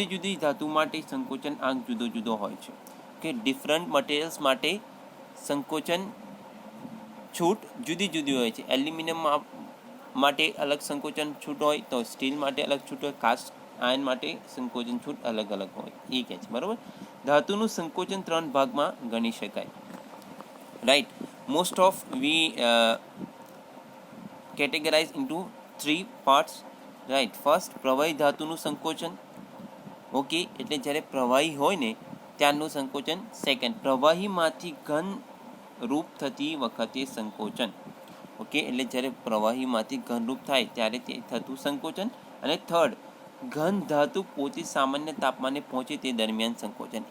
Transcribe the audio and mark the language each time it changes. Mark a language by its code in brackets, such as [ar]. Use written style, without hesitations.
[gu] જુદી જુદી ધાતુ માટે સંકોચન આંક જુદો જુદો હોય છે કે ડિફરન્ટ મટીરિયલ્સ માટે સંકોચન છૂટ જુદી જુદી હોય છે. એલ્યુમિનિયમ માટે અલગ સંકોચન છૂટ હોય તો સ્ટીલ માટે અલગ છૂટ હોય, કાસ્ટ આયર્ન માટે સંકોચન છૂટ અલગ અલગ હોય, એ કહે છે, બરાબર. ધાતુનું સંકોચન 3 ભાગમાં ગણી શકાય, right. [en] Most of we categorized into 3 parts, right. [gu] First, પ્રવાહી ધાતુનું સંકોચન. ઓકે, એટલે જ્યારે પ્રવાહી હોય ને ત્યારનું સંકોચન. સેકન્ડ, પ્રવાહીમાંથી ઘન રૂપ થતી વખતે સંકોચન. ઓકે, એટલે જ્યારે પ્રવાહીમાંથી ઘનરૂપ થાય ત્યારે તે થતું સંકોચન. અને થર્ડ, ઘન ધાતુ પોતે સામાન્ય તાપમાને પહોંચે તે દરમિયાન સંકોચન.